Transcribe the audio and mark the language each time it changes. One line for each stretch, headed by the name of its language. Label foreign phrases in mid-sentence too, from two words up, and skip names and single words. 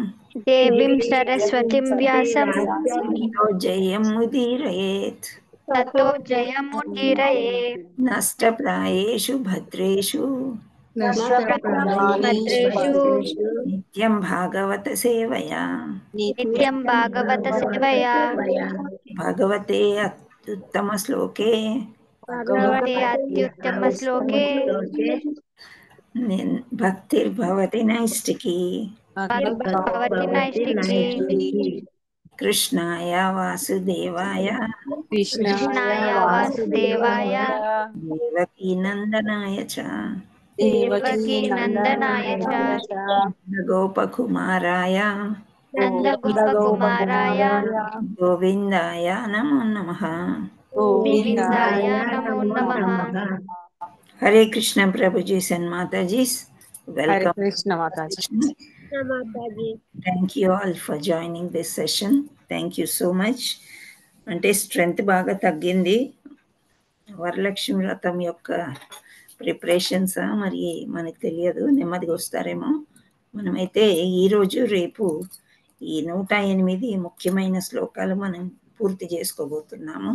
Sanskrit: తతో జయముదీరయేత్ నష్టప్రాయేషు భద్రేషు నిత్యం భాగవత సేవయా భగవతే అత్యుత్తమ శ్లోకే భక్తిర్భవతి నైష్టికీ కృష్ణాయ వాసుదేవాయ దేవకీ నందనాయ చ గోపకుమారాయ గోవిందాయ నమో నమః. हरे कृष्ण
English: Prabhuji and Mataji's. Welcome.
Sanskrit: हरे कृष्ण माताजी.
English: Thank you all for joining this session. Thank you so much.
Telugu: అంటే స్ట్రెంగ్త్ బాగా తగ్గింది. వరలక్ష్మి వ్రతం యొక్క ప్రిపరేషన్సా మరి మనకు తెలియదు, నెమ్మదిగా వస్తారేమో. మనమైతే ఈరోజు రేపు ఈ 108 ముఖ్యమైన శ్లోకాలు మనం పూర్తి చేసుకోబోతున్నాము.